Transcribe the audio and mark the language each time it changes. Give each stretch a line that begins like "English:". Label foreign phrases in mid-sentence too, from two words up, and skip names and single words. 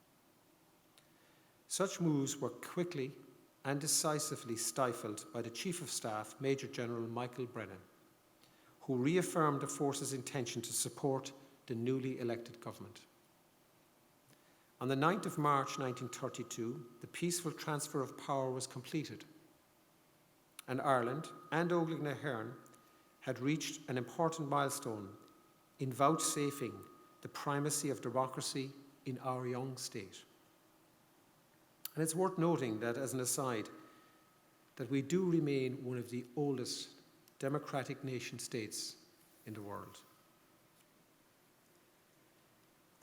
English: Such moves were quickly and decisively stifled by the Chief of Staff, Major General Michael Brennan, who reaffirmed the force's intention to support the newly elected government. On the 9th of March 1932, the peaceful transfer of power was completed, and Ireland and Óglaigh na hÉireann had reached an important milestone in vouchsafing the primacy of democracy in our young state. And it's worth noting that, as an aside, that we do remain one of the oldest democratic nation states in the world.